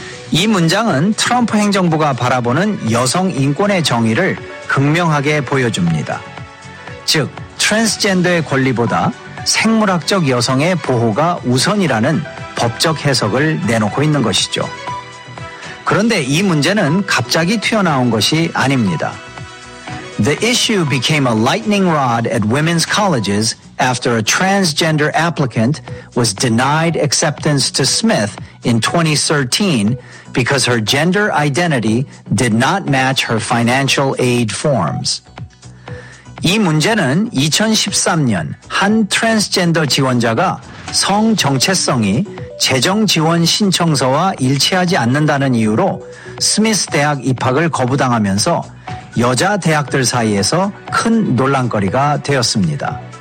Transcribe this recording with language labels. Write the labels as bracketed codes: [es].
[ko] 이 문장은 트럼프 행정부가 바라보는 여성 인권의 정의를 극명하게 보여줍니다. 즉, 트랜스젠더의 권리보다 생물학적 여성의 보호가 우선이라는 법적 해석을 내놓고 있는 것이죠. 그런데 이 문제는 갑자기 튀어나온 것이 아닙니다. [en] The issue became a lightning rod at women's colleges after a transgender applicant was denied acceptance to Smith in 2013 because her gender identity did not match her financial aid forms. [ko] 이 문제는 2013년 한 트랜스젠더 지원자가 성 정체성이 재정 지원 신청서와 일치하지 않는다는 이유로 스미스 대학 입학을 거부당하면서 여자 대학들 사이에서 큰 논란거리가 되었습니다.